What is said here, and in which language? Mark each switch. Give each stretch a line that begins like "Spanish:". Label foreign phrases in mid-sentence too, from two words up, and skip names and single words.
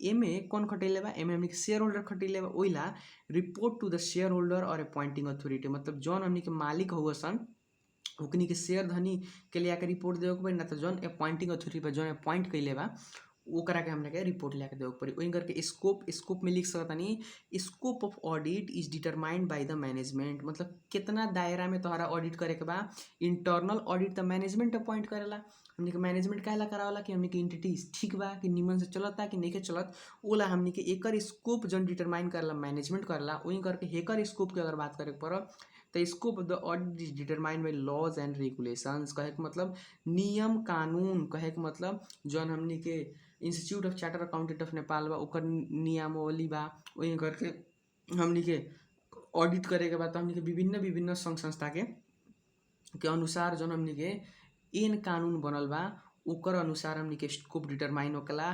Bhojpuri: एमे कौन खटैले बा, एमे हमनी के
English: share holder
Bhojpuri: खटैले बा। ओइला
English: report to the share holder
Bhojpuri: और
English: appointing authority,
Bhojpuri: मतलब जौन हमनी के मालिक हुआ सन ओकनी के शेयर धनी के लिए आके रिपोर्ट देवे के पड़ी, ना तो जौन
English: appointing authority
Bhojpuri: बा जौन अपॉइंट कइले बा ओकरा के हमने के रिपोर्ट लेके देवे के पड़ी। वही करके स्कोप में लिख सकतानी
English: scope of audit is determined by the management,
Bhojpuri: मतलब कितना दायरा में तोहरा ऑडिट करे के बा।
English: internal audit
Bhojpuri: तो मैनेजमेंट अपॉइंट करेला, हमनी के मैनेजमेंट काहेला करावला कि हमनी के एंटिटी ठीक बा कि निमन से चलता कि नहीं के चलत, ओला हमनी के एकर स्कोप जौन डिटरमाइन करला मैनेजमेंट करला। वही करके हेकर स्कोप की अगर बात करे के पड़ल तो
English: scope of the audit is determined by laws and regulations,
Bhojpuri: कहे के मतलब नियम कानून, कहे के मतलब जौन हमनी के इंस्टीट्यूट ऑफ चार्टर अकाउंटेंट ऑफ नेपाल बा ओकर नियमावली बा। वही करके हमनी के ऑडिट करे के बाद हमनी के विभिन्न विभिन्न संघ संस्था के अनुसार जौन हमनी के एन कानून बनल बा ओकर अनुसार हमनी के
English: scope determine
Bhojpuri: होकला।